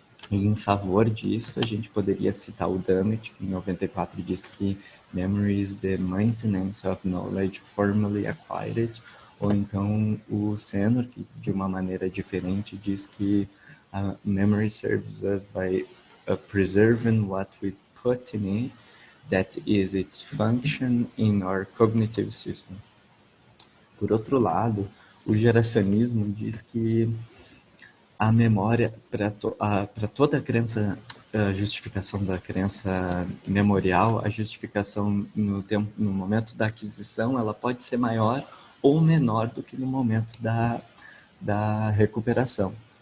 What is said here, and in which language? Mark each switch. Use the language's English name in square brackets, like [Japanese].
[Portuguese] E em favor disso, a gente poderia citar o Dummett, que em 94 diz que [English] memory is the maintenance of knowledge formally acquired, [Portuguese] ou então o Senor, que de uma maneira diferente diz que [English] memory serves us by preserving what we put in it, that is its function in our cognitive system. [Portuguese] Por outro lado, o geracionismo diz que a memória, para toda a crença, a justificação da crença memorial, a justificação no momento da aquisição, ela pode ser maior ou menor do que no momento da recuperação.